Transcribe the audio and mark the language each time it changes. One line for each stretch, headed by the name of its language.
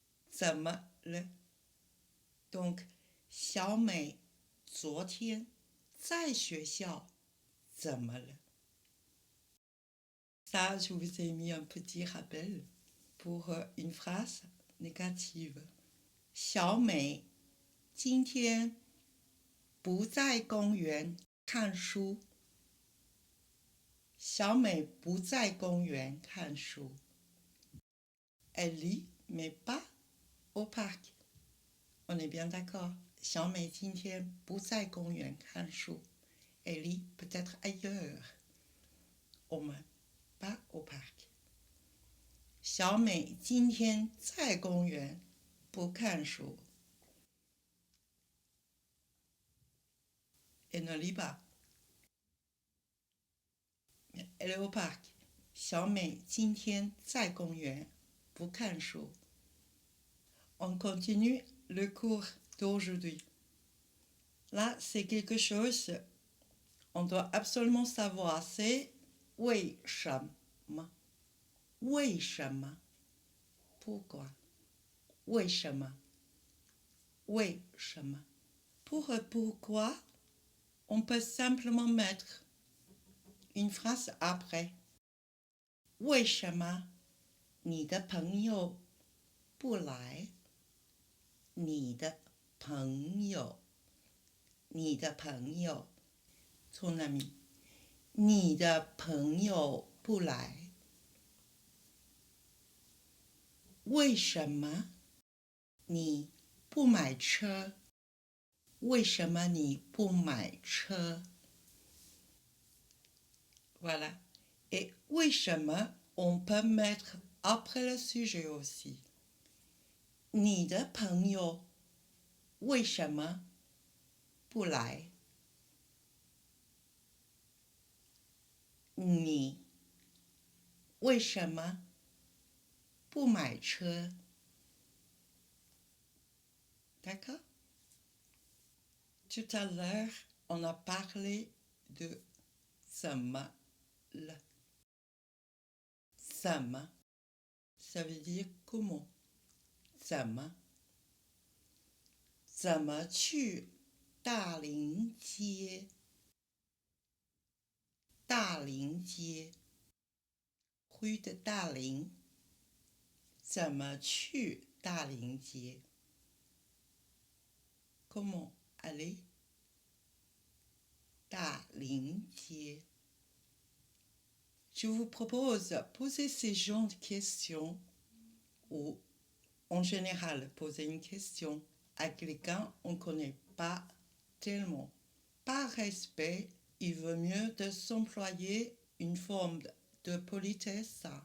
Chinese: 怎么了
French: Donc,
Chinese: 小美昨天在学校怎么了
French: Ça, je vous ai mis un petit rappel pour une phrase négative.
Chinese: 小美今天不在公园看书。小美不在公园看书。
French: Elle lit, mais pas au parc. On est bien d'accord.
Chinese: 小美今天不在公园看书。
French: Elle lit peut-être ailleurs. Au moins, pas au parc.
Chinese: 小美今天在公园不看书。
French: Elle ne lit pas. Elle est au parc.
Chinese: 小美今天在公园不看书。
French: On continue le cours d'aujourd'hui. Là, c'est quelque chose on doit absolument savoir. C'est
Chinese: 为什么？为什么？
French: Pourquoi?
Chinese: 为什么？为什么？
French: Pour pourquoi, on peut simplement mettre une phrase après.
Chinese: 为什么你的朋友不来？你的朋友，你的朋友
French: ton ami
Chinese: 你的朋友不来。为什么你不买车？为什么你不买车 Voilà.
French: Et 为什么 on peut mettre après le sujet aussi.
Chinese: 你的朋友为什么不来？你为什么不买车
French: D'accord? Tout à l'heure, on a parlé de 怎么了 怎么 ça veut dire comment
Chinese: 怎么怎么去大林街？大林街
French: rue de
Chinese: 大林怎么去大林街
French: Comment aller
Chinese: 大林街
French: Je vous propose de poser ces genres de questions ou en général poser une question à quelqu'un qu'on ne connaît pas tellement. Par respect, il vaut mieux de s'employer une forme de politesse.